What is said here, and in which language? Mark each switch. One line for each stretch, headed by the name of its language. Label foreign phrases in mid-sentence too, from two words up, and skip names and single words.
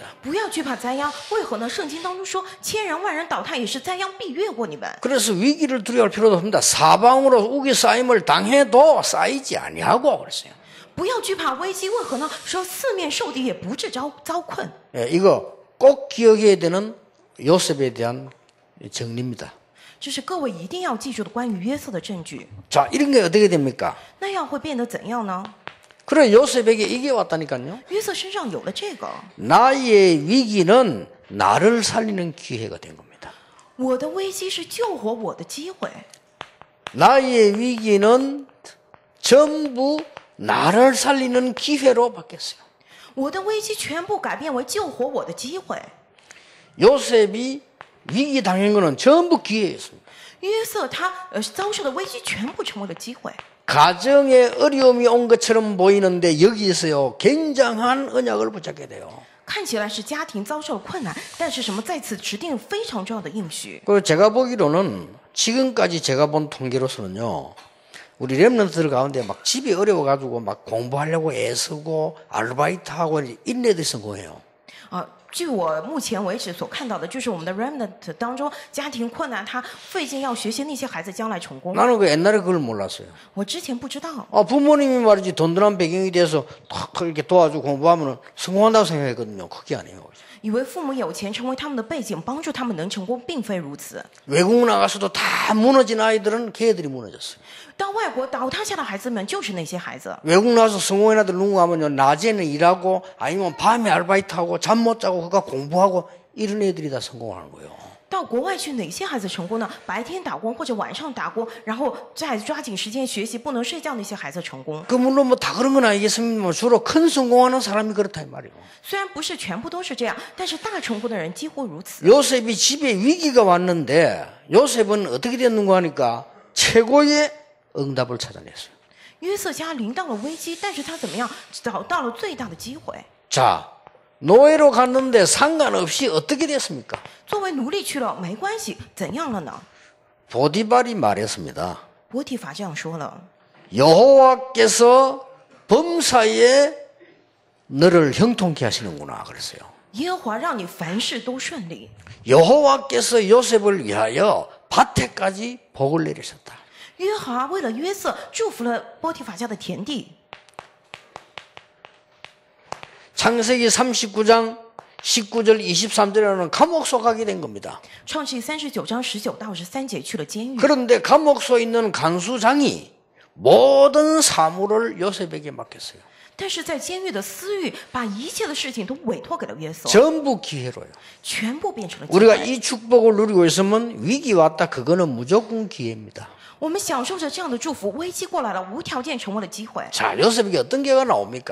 Chinese: 不要惧怕灾殃，为何呢？圣经当中说，千人万人倒塌，也是灾殃必越过你们。
Korean: 그래서 위기를 두려워할 필요도 없습니다. 사방으로 우기 쌓임을 당해도 쌓이지 아니하고 그랬어요.
Chinese: 不要惧怕危机，为何呢？说四面受敌也不致遭困。
Korean: 이거 꼭 기억해야 되는 요셉에 대한 정리입니다.
Chinese: 这是各位一定要记住的关于约瑟的证据。
Korean: 자, 이런 게 어떻게 됩니까?
Chinese: 那样会变得怎样呢？
Korean: 그래 요셉에게 이게 왔다니까요.
Chinese: 约瑟身上有了这个，
Korean: 나의 위기는 나를 살리는 기회가 된 겁니다.
Chinese: 我的危机是救活我的机会。
Korean: 나의 위기는 전부 나를 살리는 기회로 바뀌었어요.
Chinese: 我的危机全部改变为救活我的机会。
Korean: 요셉이 위기 당한 거는 전부 기회였습니다.
Chinese: 约瑟他遭受的危机全部成为了机会。
Korean: 가정에 어려움이 온 것처럼 보이는데 여기에서요 굉장한 언약을 붙잡게 돼요.
Chinese: 看起来是家庭遭受了困难，但是什么在此指定非常重要的应许。
Korean: 그리고 제가 보기로는 지금까지 제가 본 통계로서는요. 우리 렘넌트들 가운데 막 집이 어려워가지고 막 공부하려고 애쓰고 아르바이트하고 이런 애들이 성공해요.
Chinese: 据我目前为止所看到的，就是我们的 remnant 当中，家庭困难，他费劲要学习那些孩子将来成功。
Korean: 나는 그 옛날에 그걸 몰랐어요.
Chinese: 我之前不知道，
Korean: 부모님이 말이지 든든한 배경이 돼서 탁 이렇게 도와주고 공부하면 성공한다고 생각했거든요. 그게 아니에요.
Chinese: 以为父母有钱，成为他们的背景，帮助他们能成功，并非如此。
Korean: 외국 나가서도 다 무너진 아이들은 걔들이 무너졌어요.
Chinese: 到外国倒塌下的孩子们就是那些孩子。
Korean: 외국 나가서 성공한 아들 누구 하면요, 낮에는 일하고 아니면 밤에 아르바이트하고 잠 못 자고 그가 공부하고 이런 애들이 다 성공하는 거예요.
Chinese: 到国外去，哪些孩子成功呢？白天打工或者晚上打工，然后再抓紧时间学习，不能睡觉，那些孩子成功。
Korean: 그 물론 뭐 다 그런 건 아니겠습니다만 주로 큰 성공하는 사람이 그렇다 이 말이에요.
Chinese: 虽然不是全部都是这样，但是大成功的人几乎如此。
Korean: 요셉이 집에 위기가 왔는데 요셉은 어떻게 됐는가 하니까 최고의 응답을 찾아냈어요.
Chinese: 约瑟家临到了危机，但是他怎么样找到了最大的机会？
Korean: 자, 노예로 갔는데 상관없이 어떻게 됐습니까?
Chinese: 作为奴隶去了没关系，怎样了呢？
Korean: 보디발이 말했습니다.
Chinese: 波提法这样说了：
Korean: 여호와께서 범사에 너를 형통케 하시는구나 그랬어요.
Chinese: 耶和华让你凡事都顺利，
Korean: 여호와께서 요셉을 위하여 밭에까지 복을 내리셨다.
Chinese: 耶和华为了约瑟祝福了波提法家的田地。
Korean: 창세기 39장 19절 23절에는 감옥소 가게 된 겁니다.
Chinese: 创世39章19到13节去了监狱，
Korean: 그런데 감옥소에 있는 간수장이 모든 사물을 요셉에게 맡겼어요.
Chinese: 但是在监狱的私欲把一切的事情都委托给了约瑟，
Korean: 전부 기회로요.
Chinese: 全部变成了机
Korean: 우리가
Chinese: 会。
Korean: 이 축복을 누리고 있으면 위기 왔다 그거는 무조건 기회입니다.
Chinese: 我们享受着这样的祝福，危机过来了，无条件成为了机会。
Korean: 자, 요셉에게 어떤 기회가 나옵니까?